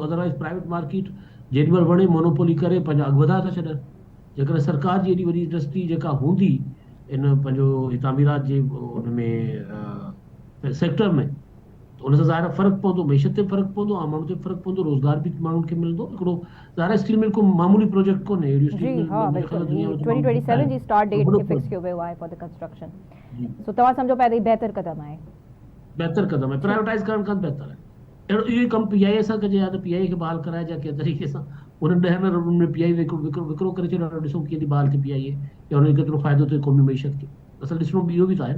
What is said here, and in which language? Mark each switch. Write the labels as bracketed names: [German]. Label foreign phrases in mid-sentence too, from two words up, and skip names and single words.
[Sindhi] अदरवाइज़ [English] private market [Sindhi] जेॾी महिल वणे मोनोपोली करे पंहिंजा अघु वधाए था छॾनि। जेकॾहिं सरकार जी एॾी वॾी इंडस्ट्री जेका हूंदी इन पंहिंजो तामीरात जे उन में सेक्टर में, त उन सां ज़ाहिर फ़र्क़ु पवंदो, मैशत ते फ़र्क़ु पवंदो, आम माण्हू ते फ़र्क़ु पवंदो, रोज़गार बि माण्हुनि खे मिलंदो। हिकिड़ो ज़ाहिर [English] steel mill [Sindhi] को मामूली प्रोजेक्ट कोन्हे, अहिड़ी [English] steel mill [Sindhi] 2027 जी [English] start date [Sindhi] खे फिक्स कयो वियो आहे [English] for the construction. [Sindhi] सो तव्हां सम्झो पिया त बहितर क़दम आहे? बहितर क़दम आहे, प्राइवेटाइज़ करण खां बहितर आहे। अहिड़ो इहो ई कमु PIA सां कजे, या त PIA खे बहाल कराइजे कंहिं तरीक़े सां, उन 10 अरबनि में PIA विकिरो करे छॾियो, ॾिसूं कीअं थी बहाल थिए PIA, या उनजो केतिरो फ़ाइदो थिए क़ौमी मईशत खे। असल ॾिसणो इहो बि त आहे न।